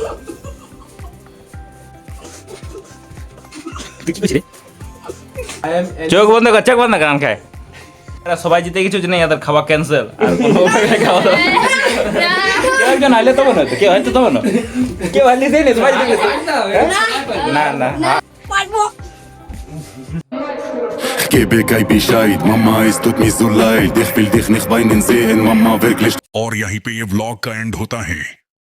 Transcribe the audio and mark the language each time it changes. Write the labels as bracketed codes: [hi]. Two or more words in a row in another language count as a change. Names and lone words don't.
[bn] চোখ বন্ধ কর, চোখ বন্ধ কর, গান খায়। এরা সবাই জিতে কিছু নেই, এদের খাওয়া ক্যান্সেল। আর কোনো খাওয়া দাওয়া কেউ একজন আইলে তবে না, কেউ হয়তো তবে না, কেউ আইলে দেয় না, সবাই জিতে গেছে। না না [de] Gebe kein Bescheid, Mama, es tut mir so leid. Ich will dich nicht weinen sehen, Mama, wirklich. [hi] और यहीं पे ये व्लॉग का एंड होता है।